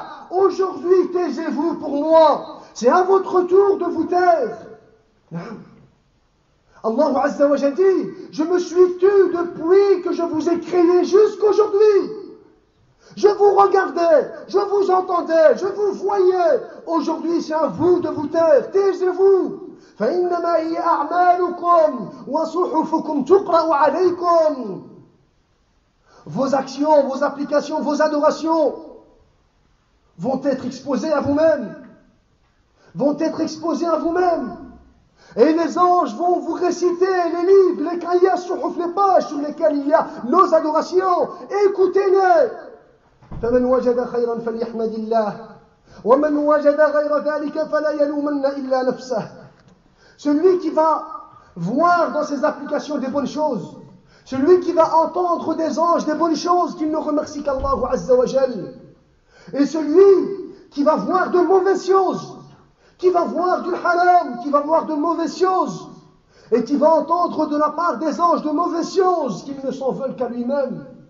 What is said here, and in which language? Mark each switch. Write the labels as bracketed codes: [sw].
[fr] Aujourd'hui, taisez-vous pour moi. C'est à votre tour de vous taire. Allah Azza wa Jalla dit, je me suis tu depuis que je vous ai créé jusqu'aujourd'hui. Je vous regardais, je vous entendais, je vous voyais. Aujourd'hui, c'est à vous de vous taire. Taisez-vous. [ar] فإنما هي أعمالكم وصحفكم تقرأ عليكم. [fr] Vos actions, vos applications, vos adorations vont être exposées à vous-même. Vont être exposées à vous-même. Et les anges vont vous réciter les livres, les cahiers, les pages sur lesquelles il y a nos adorations. Écoutez-les. [ar] فمن وجد خيرا فليحمد الله ومن وجد غير ذلك فلا يلومن إلا نفسه. [fr] Celui qui va voir dans ses applications des bonnes choses, celui qui va entendre des anges des bonnes choses, qu'il ne remercie qu'Allah Azza wa Jal. Et celui qui va voir de mauvaises choses, qui va voir du haram, qui va voir de mauvaises choses, et qui va entendre de la part des anges de mauvaises choses, qu'ils ne s'en veulent qu'à lui-même.